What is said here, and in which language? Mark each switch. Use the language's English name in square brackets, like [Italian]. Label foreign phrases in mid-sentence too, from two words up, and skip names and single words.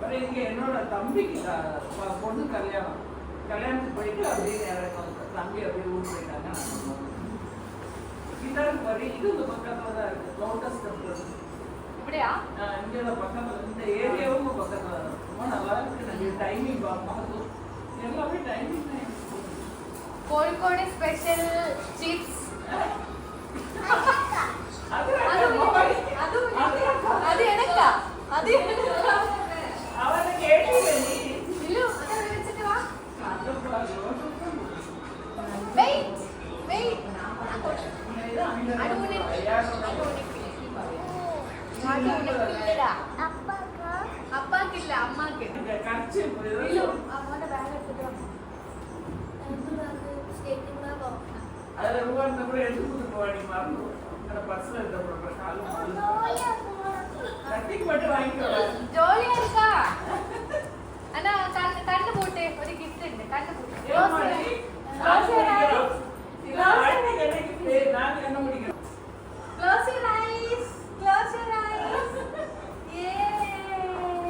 [Tamil] அப்புறம் இங்க என்னோட தம்பிக்கு பொண்ணு கல்யாணத்துக்கு போயிட்டு அப்படியே தம்பி அப்படியே ஊர் போயிட்டாங்க. இதான் பாரு, இது இந்த பக்கத்துல தான் இருக்கு, லோட்டஸ் டெம்பிள். [Malayalam] ഇവിടെയാ? [Tamil] இங்கே பக்கத்துல இந்த ஏரியாவும் பக்கத்துல ரொம்ப நல்லா இருக்கு. நிறைய டைமிங் பார்ப்போம், எல்லாமே டைமிங் தான். [Malayalam] കോഴിക്കോട് സ്പെഷ്യൽ ചിപ്സ്. [Tamil] அது [Malayalam] എനക്കാ? അത് [Tamil] அவனை கேட்டீங்க நீ? [Malayalam] ഇല്ലു, അത് വെച്ചിട്ട് വാ. [Tamil] அந்த பாரு. [English] Wait. [Malayalam] അപ്പാക്കില്ല, അമ്മാക്ക്. ഇല്ലു, അമ്മോന്റെ ബാഗ് എടുത്തിട്ട് വാ. [Tamil] அதுல ரூபா இருந்தா கூட எடுத்து கொடுத்து போவாடி, மறந்து அந்த பர்ஸ்ல இருந்த கட்டிக்கு மட்டும் வாங்கிக்கோ. [Malayalam] ജോലിയാ இருக்கா? അന്നാ കണ്ണു പൂട്ടെ, ഒരു ഗിഫ്റ്റ് ഉണ്ട്. കണ്ണു പൂട്ടെ. [English] Close your eyes. Close your eyes. Yay.